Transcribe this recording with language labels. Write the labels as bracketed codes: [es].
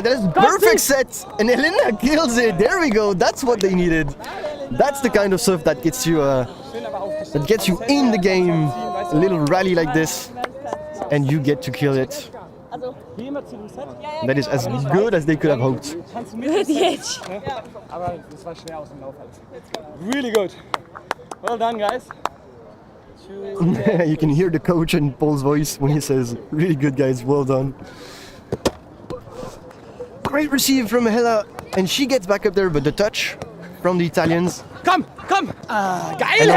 [en] That is perfect set, and Elena kills it. There we go. That's what they needed. That's the kind of stuff that gets you in the game. A little rally like this, and you get to kill it. That is as good as they could have hoped. [de] Aber das war schwer aus dem Lauf alles. [en] Really good. Well done, guys. You can hear the coach in Paul's voice when he says, "Really good, guys. Well done." Great receive from Hela, and she gets back up there, but the touch from the Italians. [de] Komm! Geil, [en] And Andrea